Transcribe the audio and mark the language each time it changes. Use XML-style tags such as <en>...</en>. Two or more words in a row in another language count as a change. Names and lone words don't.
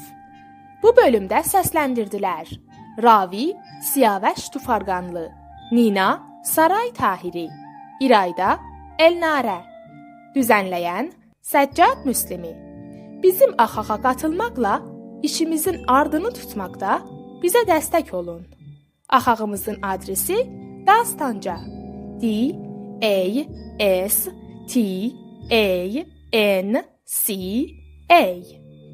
<az>Bu bölümdə səsləndirdilər: Ravi Siyavəş Tufarqanlı, Nina Saray Tahiri, İrayda Elnarə, düzənləyən Səccad Müslimi. Bizim axağa qatılmaqla işimizin ardını tutmaqda bizə dəstək olun. Axağımızın adresi Dastanca, D-A-S-T-A-N-C-A</az>